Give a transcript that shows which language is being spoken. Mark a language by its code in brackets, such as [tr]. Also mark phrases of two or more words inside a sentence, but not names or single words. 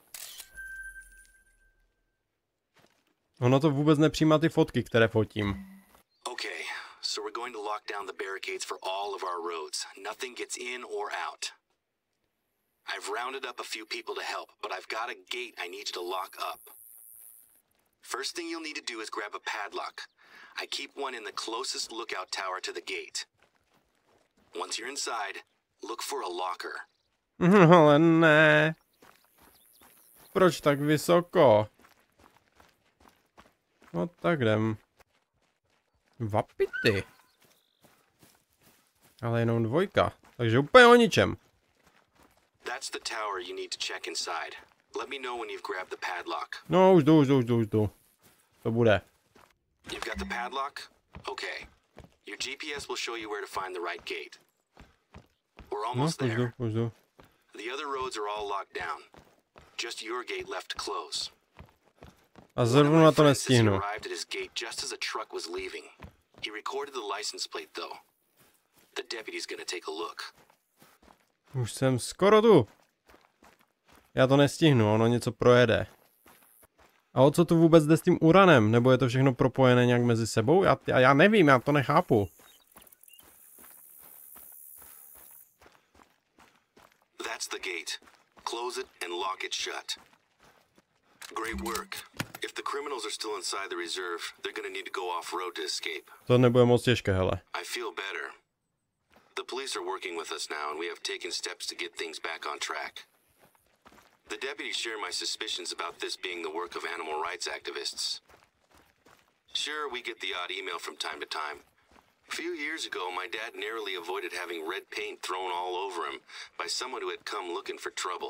[cs] Ono to vůbec nepřijímá ty fotky, které fotím. [en] so we're going to lock down the barricades for all of our roads. Nothing gets in or out. I've rounded up a few people to help, but I've got a gate I need you to lock up. First thing you'll need to do is grab a padlock. I keep one in the closest lookout tower to the gate. Once you're inside, look for a locker. [cs] Ale ne. Proč tak vysoko? No tak jdem. Vapity. Ale jenom 2. Takže úplně o ničem. [en] That's the tower you need to check inside. Let me know when you've grabbed the padlock. [cs] No, už jdu. To bude. [en] You've got the padlock? Okay. Your GPS will show you where to find the right gate. We're almost there. [cs] Už jdu. [en] The other roads are all locked down. Just your gate left to close. [cs] A zrovna to nestihnu. [en] Arrived at his gate just as a truck was leaving. He recorded the license plate though. The deputy's gonna take a look. [cs] Už jsem skoro tu. Já to nestihnu, ono něco projede. A o co tu vůbec jde s tím uranem? Nebo je to všechno propojené nějak mezi sebou? Já nevím, já to nechápu. [en] That's the gate. Close it and lock it shut. Great work. If the criminals are still inside the reserve, they're gonna need to go off-road to escape. [cs] To nebude moc těžké, hele. [en] I feel better. The police are working with us now, and we have taken steps to get things back on track. The deputies share my suspicions about this being the work of animal rights activists. Sure, we get the odd email from time to time. A few years ago, my dad narrowly avoided having red paint thrown all over him by someone who had come looking for trouble.